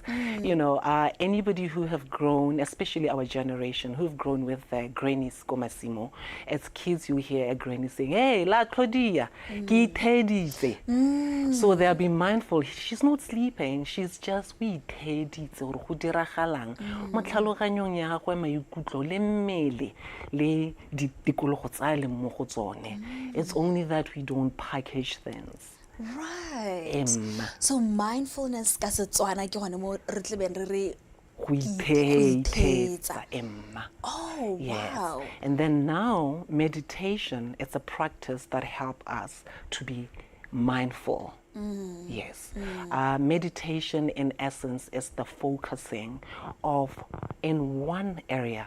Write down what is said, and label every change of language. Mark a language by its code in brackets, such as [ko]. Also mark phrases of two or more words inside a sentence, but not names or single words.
[en] Anybody who have grown, especially our generation, who've grown with the grannies komasimo, as kids you hear a granny saying, hey, la Claudia, [tn] ki theditse. [en] So they'll be mindful. She's not sleeping. She's just [tn] we theditse or go diragalang mo tlhaloganyong ya gagwe maikutlo le mmele le ditikologo tsa le mo go tsone. It's only that we don't package things. Right. So mindfulness ka Setswana ke gone mo re tlebeng re re go itheetsa, [en] Oh, Yes. wow. And then now, meditation, it's a practice that helps us to be mindful. Yes. Meditation, in essence, is the focusing of in one area.